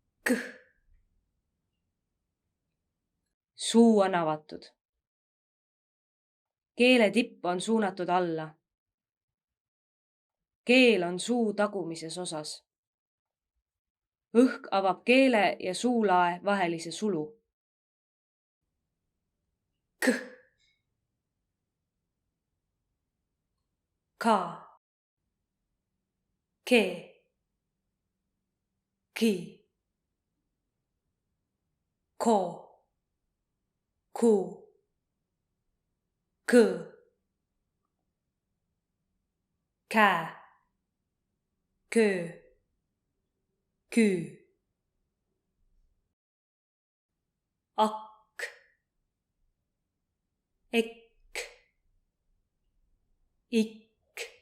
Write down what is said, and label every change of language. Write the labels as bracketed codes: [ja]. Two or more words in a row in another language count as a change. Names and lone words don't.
[et] Suu on avatud. Keele tipp on suunatud alla. Keel on suu tagumises osas. Õhk avab keele ja suulae vahelise sulu. Ka. Ke. Ki. Ko. Ku. Kõ. Kää. Köö. Küü. Akk. Ekk. Ikk.